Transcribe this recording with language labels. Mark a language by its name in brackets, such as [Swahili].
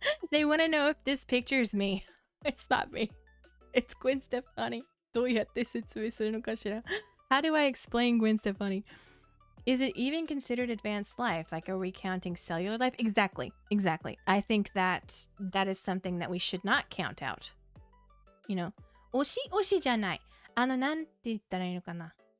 [English] They want to know if this picture is me. It's not me. It's Gwen Stefani. [Japanese] どうやって説明するのかしら。 [English] How do I explain Gwen Stefani? Is it even considered advanced life? Like, are we counting cellular life? Exactly. I think that is something that we should not count out. [Japanese] 推しじゃない。なんて言ったらいいのかな。